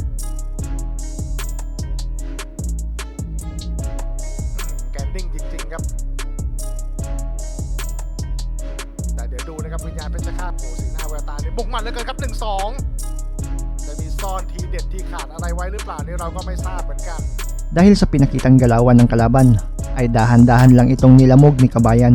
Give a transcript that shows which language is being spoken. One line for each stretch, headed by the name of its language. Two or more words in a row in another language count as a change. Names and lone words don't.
Thai: แกนนิ่งจริงๆครับแต่เดี๋ยวดูนะครับวิญญาณเพชรฆาตโผสีหน้าแววตาเนี่ยบุกมันเหลือเกินครับ 1-2 จะมีซ่อนทีเด็ดทีขาดอะไรไว้หรือเปล่านี่เราก็ไม่ทราบเหมือนกัน
Filipino: Dahil sa pinakitang galawan ng kalaban, ay dahan-dahan lang itong nilamog ni Kabayan.